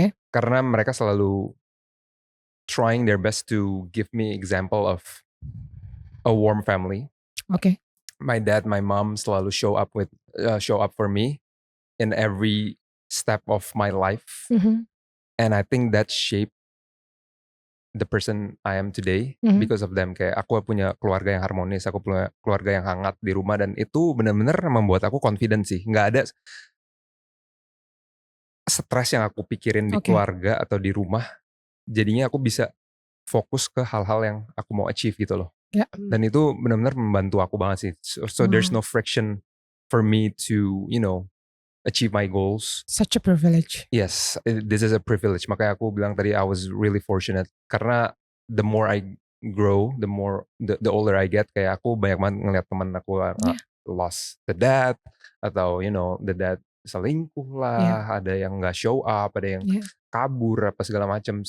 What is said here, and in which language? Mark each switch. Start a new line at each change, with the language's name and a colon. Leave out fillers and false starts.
Indonesian: Karena mereka selalu
English: trying their best to give me example of a warm family. My dad, my mom selalu show up for me in every step of my life. And I think that shaped the person I am today because of them.
Indonesian: Kayak aku punya keluarga yang harmonis, aku punya keluarga yang hangat di rumah, dan itu benar-benar membuat aku confident sih. Nggak ada stres yang aku pikirin di keluarga atau di rumah. Jadinya aku bisa fokus ke hal-hal yang aku mau achieve gitu loh.
English: Yeah.
Indonesian: Dan itu benar-benar membantu aku banget sih.
English: So there's no friction for me to, achieve my goals. Such a privilege. Yes, this is a privilege.
Indonesian: Makanya aku bilang tadi
English: I was really fortunate.
Indonesian: Karena
English: the more I grow, the more the older I get,
Indonesian: kayak aku banyak banget ngeliat teman aku
English: lost the dad,
Indonesian: atau the dad selingkuh lah, ada yang nggak show up, ada yang kabur apa segala macam.